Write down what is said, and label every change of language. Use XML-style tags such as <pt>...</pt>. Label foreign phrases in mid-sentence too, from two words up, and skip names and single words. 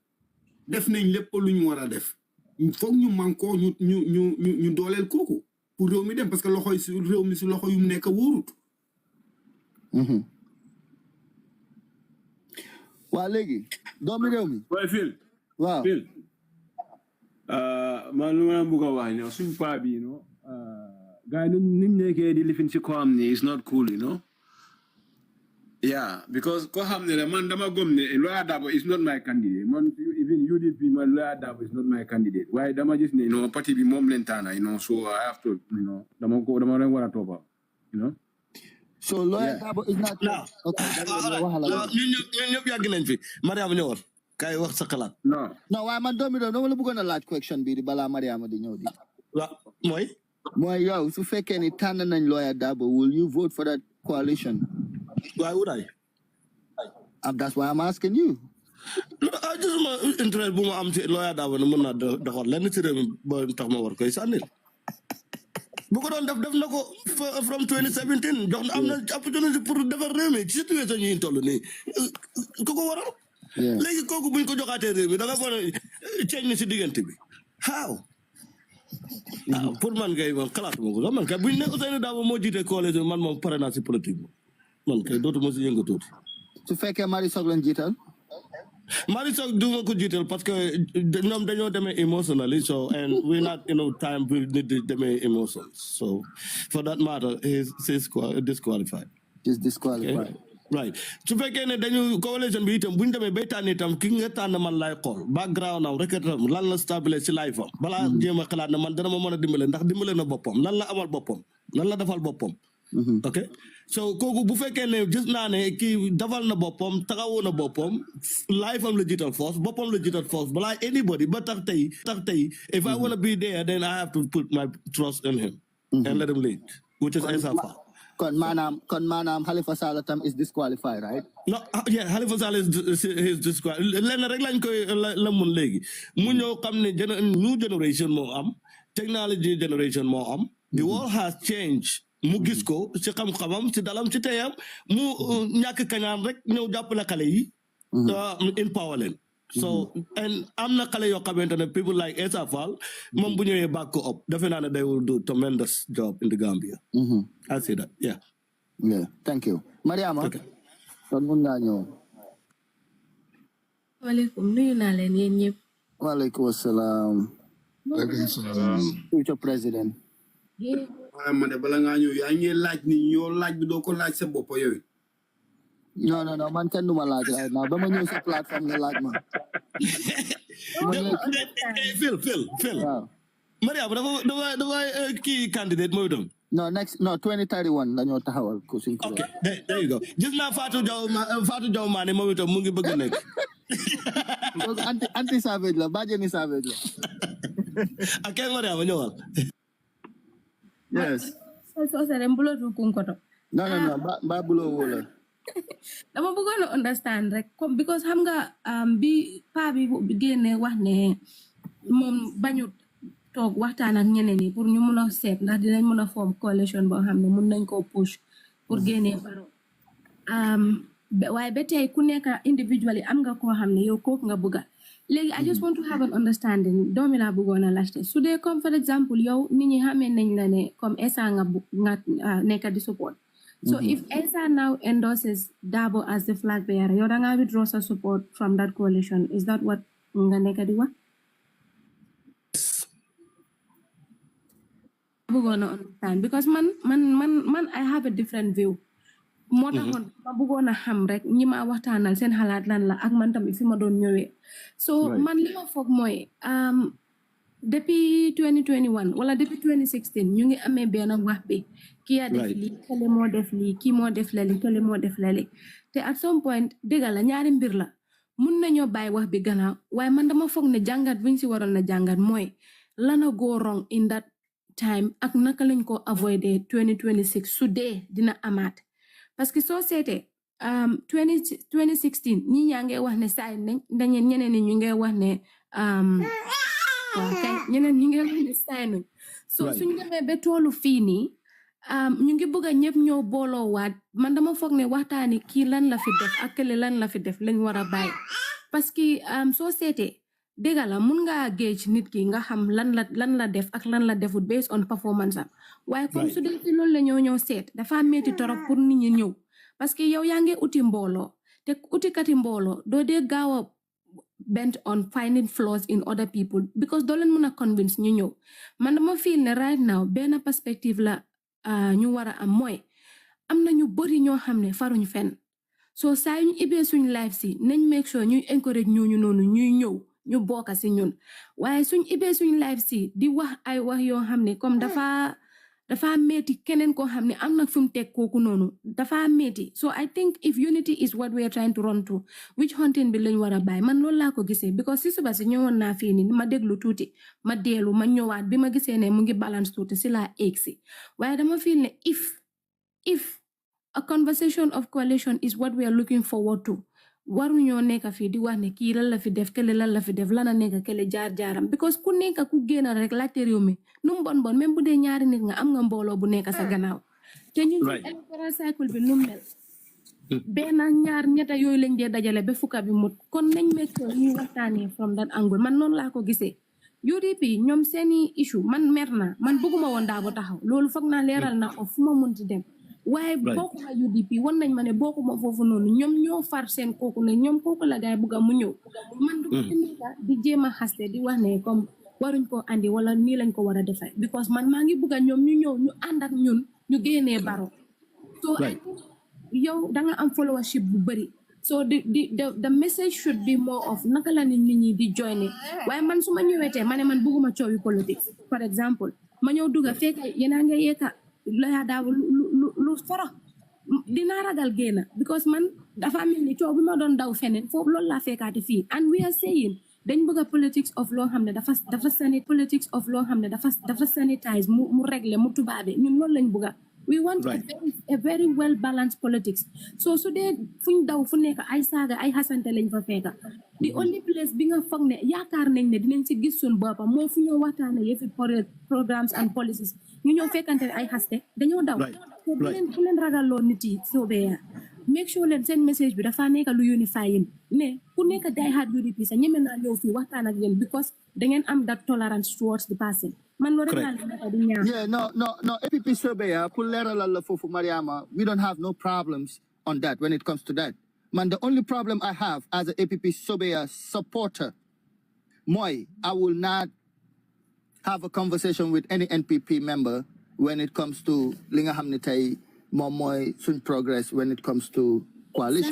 <wo>def nañ lépp lu ñu war a def foog ñu mànkoo ñu dooleel kooku pour réew mi dem</wo> <fr>parce que</fr> <wo>loxo yi si réew mi si loxo yu mu nekk wóorut. waa léegi doomi réew mi. waaye Phil. waaw Phil. man lu ma bëgg a wax ne suñu paa bi guy ni nekkee di lifin si ko am ni</wo> <en>is not cool, you know. Yeah, because</en> <wo>ko xam ne man dama gom ne</wo> <en>Lawyer Darboe is not my candidate. Man, even UDP, man, Lawyer Darboe is not my candidate. Why?</en> <wo>Dama just ne, party bi mom lentana,</wo> <en>so I have to,</en> <wo>dama wara topa,</wo> <en>So Lawyer Darboe is not. Okay.</en> <wo>ñun ñëpp yàgg nañ fi Mariama ñëwal kay wax sa xalaat.</wo> <en>No,</en> <wo>waaye man doomi réew dama la bëggoon a laaj question bi di balaa Mariama di ñëw di. waaw mooy yow su fekkee ni tànn nañ Lawyer Darboe,</wo> <en>will you vote for that coalition? Why would I? That's why I'm asking you. No, I just</en> <wo>ma interest bu ma am ci Lawyer Darboe ne mën naa doxal lenn ci réew mi ba tax ma war koy sànnil. bu ko doon def na ko from 2017 jox am na opportunité pour defar réew mi ci situation yi ñu toll nii ku ko waral. léegi kooku buñ ko joxaatee réew mi da nga foog ne ceeñ na si diggante bi how. pour man kay man xalaatuma ko sax man kay buñ ne Ousseynou Dabo moo jiite coalition man moom pare naa si politique man kay dootuma si yëngu tuuti. su fekkee Marie Sock lañ jiital.</wo> <en>Marie Sock</en> <wo>du ma ko jiital</wo> <fr>parce que</fr> <wo>ñoom dañoo demee</wo> <en>emotionally so and we not time we need to demee emotions so for that matter he's disqualified. He's disqualified.</en> <wo>Right su fekkee ne dañu coalition bi itam buñ demee bay tànn itam ki nga tànn man lay xool background am rek itam lan la stabiliser ci life am balaa jéem a xalaat ne man dana ma mën a dimbale ndax dimbale na boppam lan la amal boppam lan la defal boppam. ok so kooku bu fekkee ne gis naa ne kii defal na boppam taxawoo na boppam life am la jiital force boppam la jiital force balaa anybody ba tax tey</wo> <en>if I want to be there then I have to put my trust in him and let him lead which is Essa</en> <wo>kon maanaam</wo> <en>Halifa Sallah tam is disqualified, right? No, yeah, Halifa Sallah is disqualified.</en> <wo>Lenn rek lañ koy la mun léegi mu ñëw xam ne</wo> <en>new generation</en> <wo>moo am</wo> <en>technology generation</en> <wo>moo am</wo> <en>the world has changed</en> <wo>mu gis ko ci xam-xamam ci dalam ci teyam mu ñàkk kañaan rek ñëw jàppale xale yi empower leen so and am na xale yoo xamante ne</wo> <en>people like Essa Faal</en> <wo>moom bu ñëwee</wo> <en>back up</en> <wo>defe naa ne</wo> <en>they will do tremendous job in the Gambia. I see that yeah thank you</en> <wo>Mariama kon mun ngaa ñëw. waaleykum nuyu naa leen yéen ñëpp. waaleykum salaam.</wo> <en>future president.</en> <wo>waaye man de bala ngaa ñëw yaa ngi laaj ni yow laaj bi doo ko laaj sa bopp yow. non man kenn du ma laaj</wo> <en>right now</en> <wo>dama ñëw sa plateforme nga laaj ma. Phil. Mariama dafa kii candidate mooy itam. No, 2031 dañoo taxawal ko suñ ko.</wo> <en>Okay, there you go.</en> <wo>Gis naa Fatou Jaw Mané moom itam mu ngi bëgg a nekk. anti savage la bàjjeni savage la. ak Mariama ñëwal.</wo> <en>Yes. So seren bulotu kunkoto. No, ba bulo wala.</en> <wo>Dama bëggoon understand rek because xam nga bi pa bi génne wax ne moom bañut toog waxtaan ak ñeneen ñi pour ñu mun a seet ndax dinañ mun</wo> <en>a form coalition</en> <wo>boo xam ne mun nañ koo push pour génnee Barrow waaye ba tey ku nekk individually am nga koo xam ne yow kooku nga bëgga léegi</wo> <en>I just want to have an understanding</en> <wo>doomi laa bëggoon a laajte su dee comme</wo> <en>for example</en> <wo>yow nit ñi xamee nañ la ne comme Essa nga nekk di support</wo> <en>so if Essa now endorses Darboe as the flag bearer yow da nga withdraw sa support from that coalition is that what</en> <wo>nga nekk di wax bëggoon a understand because man</wo> <en>I have a different view</en> <wo>moo taxoon ma bëggoon a xam rek ñi ma waxtaanal seen xalaat lan la ak man tamit fi ma doon ñëwee so man li ma foog mooy depuis 2021 wala depuis 2016 ñu ngi amee benn wax bi kii a def lii kële moo def lii kii moo def lali kële moo def lali te</wo> <en>at some point</en> <wo>dëgg la ñaari mbir la mun nañoo bàyyi wax bi gannaaw waaye man dama foog ne jàngat buñ si waroon na jàngat mooy lana</wo> <en>go wrong in that time</en> <wo>ak naka lañ ko avoider 2026 su dee dina amaat parce que soo seetee 2016 ñi ñaa ngi wax ne saay nañ ñeneen ñi ñu ngi wax ne ñeneen ñi ngi wax ne saay nañ so suñ demee ba toolu fii nii ñu ngi bëgg a ñëpp ñoo booloo waat man dama foog ne waxtaani kii lan la fi def ak kële lan la fi def lañ war a bàyyi parce que soo seetee dëgg la mun nga gauge nit ki nga xam lan la def ak lan la defut</wo> <en>based on performance</en> <wo>am waaye comme su dee ci loolu la ñëw seet dafa metti torop pour nit ñi ñëw parce que yow yaa ngi uti mbooloo te utikati mbooloo doo dee gaaw</wo> <en>a bent on finding flaws in other people</en> <wo>because doo leen mën a convince ñu ñëw man dama feel ne</wo> <en>right now</en> <wo>benn perspective la ñu war a am mooy am na ñu bëri ñoo xam ne faruñ fenn so saa yu ñu ibee suñ life si nañ</wo> <en>make sure</en> <wo>ñuy encourage ñooñu noonu ñuy ñëw ñu bokk si ñun waaye suñ ibee suñ life si di wax ay wax yoo xam ne comme dafa metti keneen koo xam ne am na fu mu teg kooku noonu dafa metti</wo> <en>so I think if unity is what we are trying to run to witch hunting</en> <wo>bi lañ war a bàyyi man loolu laa ko gisee because si suba si ñëwoon naa fii nii ma déglu tuuti ma deelu ma ñëwaat bi ma gisee ne mu ngi balance tuuti si laa egg si waaye dama feel ne</wo> <en>if a conversation of coalition is what we are looking forward to</en> <wo>waruñoo nekk fii di wax ne kii lan la fi def kele lan la fi def lana nekk kele jaar-jaaram because ku nekk ku génn rek laajte réew mi nu mu bon même bu dee ñaari nit nga am nga mbooloo bu nekk sa gannaaw te ñun</wo> <en>electoral cycle</en> <wo>bi nu mel benn ñaar ñetta yooyu lañ dee dajale ba fukka bi mut kon nañ</wo> <en>make sure</en> <wo>ñuy waxtaanee</wo> <en>from that angle</en> <wo>man noonu laa ko gisee UDP ñoom seeni issue man mer naa man bëgguma woon Darboe taxaw loolu foog naa leeral na ko fu ma munti dem waaye bokkuma UDP wan nañ ma ne bokkuma foofu noonu ñoom ñoo far seen kooku ne ñoom kooku la gaay bugga mu ñëw man du di jéem a xaste di wax ne comme waruñ ko andi wala nii lañ ko war a defee because man maa ngi bugga ñoom ñu ñëw ñu ànd ak ñun ñu génnee Barrow so yow danga am followership bu bëri</wo> <en>so the message should be more of</en> <wo>naka la nit ñi di joine waaye man su ma ñëwetee ma ne man bugguma coowi politique</wo> <fr>par exemple</fr> <wo>ma ñëw dugga fekk yéena nga yeeka Lawyer Darboe lu foro dinaa ragal génn because man dafa mel ni coow bi ma doon daw feneen foofu loolu laa fekkaati fii</wo> <en>and we are saying</en> <wo>dañ bëgg a politics of loo xam ne dafa sanitize mu régler mu tubaabe ñun loolu lañ bëgg</wo> <en>we want a very well balanced politics</en> <wo>so su dee fuñ daw fu nekk ay saaga ay xasante lañ fa fekka</wo> <en>the only place</en> <wo>bi nga foog ne yaakaar nañ ne dinañ si gis suñ boppam moo fu ñoo waxtaane yëfi</wo> <en>programmes and policies</en> <wo>ñu ñëw fekkante ay xaste dañoo daw so bu leen ragalloo nit yi soobee</wo> <en>make sure</en> <wo>leen seen message bi dafa nekk lu unify yin ne ku nekk</wo> <en>die hard</en> <wo>UDP sa ñeme naa ñëw fii waxtaan ak yéen because da ngeen am</wo> <en>that tolerance towards the person</en> <wo>man lo rek laa di ñaan</wo> <en>no APP Sobeya</en> <wo>pour leeralal la foofu</wo> <en>Mariama we don't have no problems on that when it comes to that man the only problem I have as a APP Sobeya supporter mooy I will not have a conversation with any NPP member when it comes to</en> <wo>li nga xam ne tey moom mooy suñ progress</wo> <en>when it comes to coalition</en>